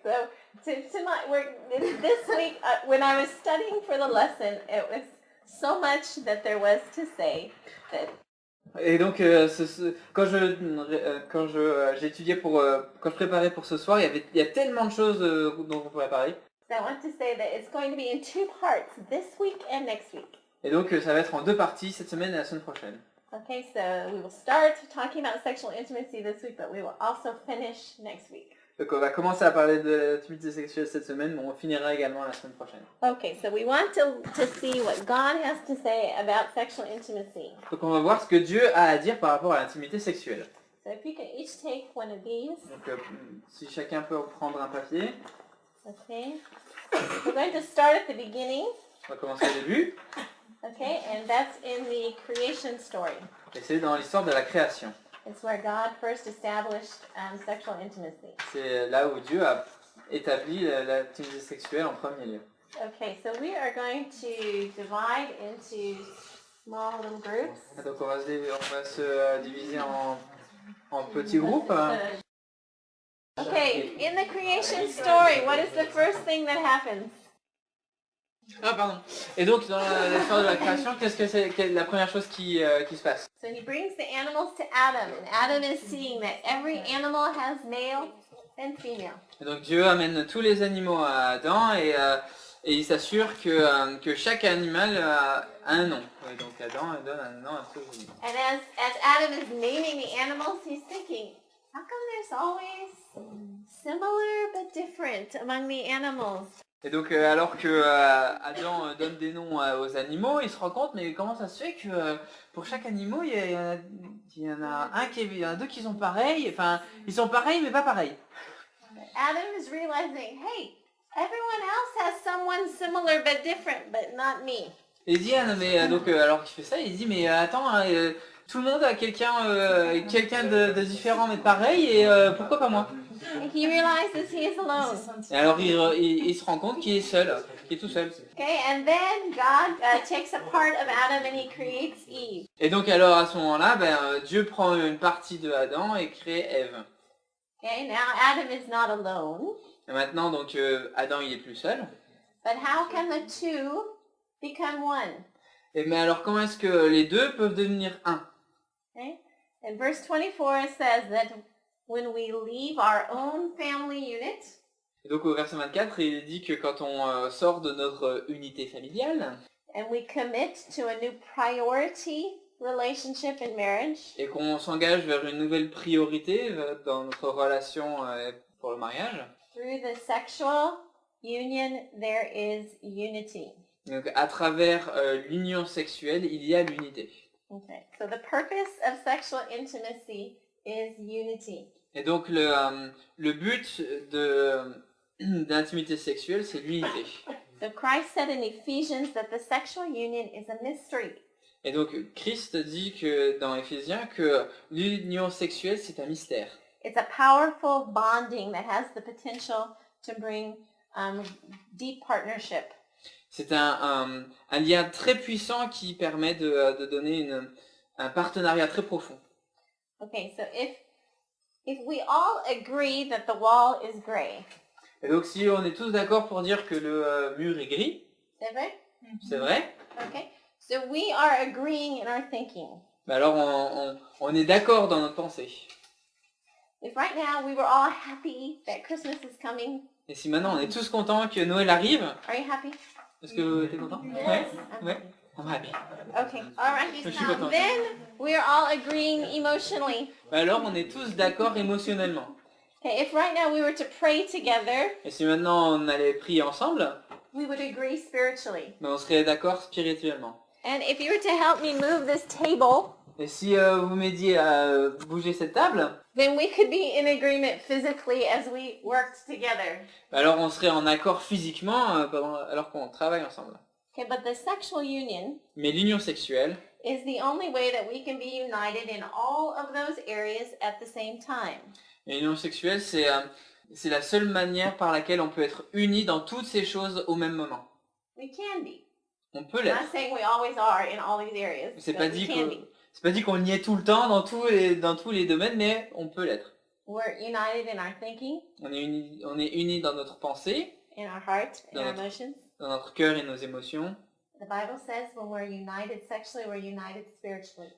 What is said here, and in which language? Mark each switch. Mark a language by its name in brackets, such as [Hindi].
[English] So this week, when I was studying for the lesson, it was so much that there was to say that. [French] Et donc quand j'étudiais quand je préparais pour ce soir, il y a tellement de choses dont on pourrait parler. [English] So I want to say that it's going to be in 2 parts, this week and next week. [French] Et donc ça va être en 2 parties cette semaine et la semaine prochaine. [English] Okay, so we will start talking about sexual intimacy this week, but we will also finish next week. [French] Donc on va commencer à parler de l'intimité sexuelle cette semaine, mais on finira également la semaine prochaine. [English] Okay, so we want to see what God has to say about sexual intimacy. [French] Donc on va voir ce que Dieu a à dire par rapport à l'intimité sexuelle. [English] So if you can each take one of these. [French] Donc si chacun peut prendre un papier. [English] Okay. We're going to start at the beginning. [French] On va commencer au début. [English] Okay, and that's in the creation story. [French] Et c'est dans l'histoire de la création. [English] It's where God first established sexual intimacy. [French] C'est là où Dieu a établi l'intimité sexuelle en premier lieu. [English] Okay, so we are going to divide into small little groups. [French] Donc on va se diviser en petits groupes. [English] Okay, in the creation story, what is the first thing that happens? [French] Ah pardon. Et donc dans l'histoire de la création, qu'est-ce que c'est la première chose qui se passe? [English] So he brings the animals to Adam, and Adam is seeing that every animal has male and female. [French] Et donc Dieu amène tous les animaux à Adam et il s'assure que chaque animal a un nom. Et donc Adam donne un nom à tous les animaux. [English] And as Adam is naming the animals, he's thinking, how come there's always similar but different among the animals? [French] Et donc alors que Adam donne des noms aux animaux, il se rend compte mais comment ça se fait que pour chaque animal il y en a il y en a deux qui sont pareils, enfin ils sont pareils mais pas pareils. [English] Adam is realizing, hey, everyone else has someone similar but different, but not me. [French] Et il dit ah non mais donc alors qu'il fait ça, il dit mais attends tout le monde a quelqu'un de différent mais de pareil et pourquoi pas moi? [English] He realizes he is alone. [French] Et alors il se rend compte qu'il est seul, qu'il est tout seul. [English] Okay, and then God takes a part of Adam and he creates Eve. [French] Et donc alors à ce moment-là, Dieu prend une partie de Adam et crée Ève. [English] Okay, now Adam is not alone. [French] Et maintenant donc Adam il est plus seul. [English] But how can the two become one? [French] Et mais alors comment est-ce que les deux peuvent devenir un? [English] Okay? In verse 24 it says that when we leave our own family unit, [French] Et donc au verset 24, il dit que quand on sort de notre unité familiale [English] and we commit to a new priority relationship in marriage, [French] et qu'on s'engage vers une nouvelle priorité dans notre relation pour le mariage, [English] through the sexual union there is unity. [French] donc à travers l'union sexuelle, il y a l'unité. [English] Okay. So the purpose of sexual intimacy is unity. [French] Et donc le but de l'intimité sexuelle, c'est l'unité. [English] So Christ said in Ephesians that the sexual union is a mystery. [French] Et donc Christ dit que dans Éphésiens que l'union sexuelle c'est un mystère. [English] It's a powerful bonding that has the potential to bring deep partnership. [French] C'est un lien très puissant qui permet de donner un partenariat très profond. [English] Okay, so if we all agree that the wall is gray, [French] Et donc si on est tous d'accord pour dire que le mur est gris, c'est vrai? c'est vrai, [English] Okay, so we are agreeing in our thinking. [French] alors on est d'accord dans notre pensée. [English] If right now we were all happy that Christmas is coming, [French] Et si maintenant on est tous contents que Noël arrive, [English] are you happy? [French] est-ce que tu es content? Ouais, ouais, [English] I'm happy. Okay, all right. [French] Je suis [English] Now, [French] contente. [English] then we are all agreeing emotionally. [French] Alors on est tous d'accord émotionnellement. [English] Okay, if right now we were to pray together, [French] Et si maintenant on allait prier ensemble, [English] we would agree spiritually. [French] on serait d'accord spirituellement. [English] And if you were to help me move this table, [French] Et si vous m'aidiez à bouger cette table, [English] then we could be in agreement physically as we worked together. [French] alors on serait en accord physiquement alors qu'on travaille ensemble. [English] Okay, but the sexual union [French] Mais l'union sexuelle, [English] is the only way that we can be united in all of those areas at the same time. [French] l'union sexuelle c'est la seule manière par laquelle on peut être unis dans toutes ces choses au même moment. [English] We can be. [French] On peut [English] I'm [French] l'être. [English] not saying we always are in all these areas, [French] C'est [English] but [French] pas [English] we [French] dit [English] can [French] que [English] be. [French] c'est pas dit qu'on y est tout le temps dans tous les domaines, mais on peut l'être. [English] We're united in our thinking, [French] On est unis dans notre pensée, [English] in our heart, in [French] Dans [English] our [French] notre- [English] emotions. [French] dans notre cœur et nos émotions. [English] The Bible says when we're united sexually, we're united spiritually.